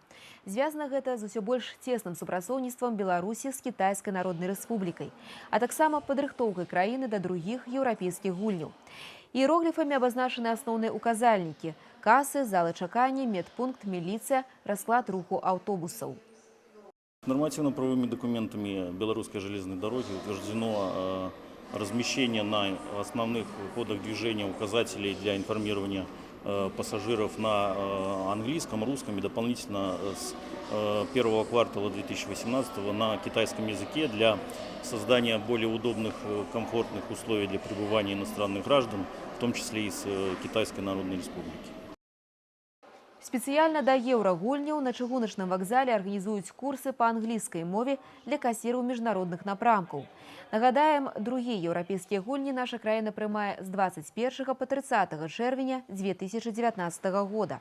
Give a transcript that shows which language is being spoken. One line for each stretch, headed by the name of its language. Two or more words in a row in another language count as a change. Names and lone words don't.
Belarusian: Звязана гэта з усё больш цесным супрацоўніцтвам Беларусі з Кітайскай Народнай Рэспублікай, а таксама падрыхтоўкай краіны да другіх еўрапейскіх гульняў. Іерогліфамі абазначаны асноўныя ўказальнікі – касы, залы чакання, медпункт, міліцыя, расклад руху аўтобусаў.
Russian: Нормативно-правовыми документами Белорусской железной дороги утверждено размещение на основных ходах движения указателей для информирования пассажиров на английском, русском и дополнительно с первого квартала 2018 на китайском языке для создания более удобных, комфортных условий для пребывания иностранных граждан, в том числе и из Китайской Народной Республики.
Belarusian: Спецыяльна да еўрагульняў на чыгуначным вакзале арганізуюць курсы па англійскай мове для касіраў міжнародных напрамкаў. Нагадаем, другія еўрапейскія гульні наша краіна прымае з 21 па 30 чэрвеня 2019 года.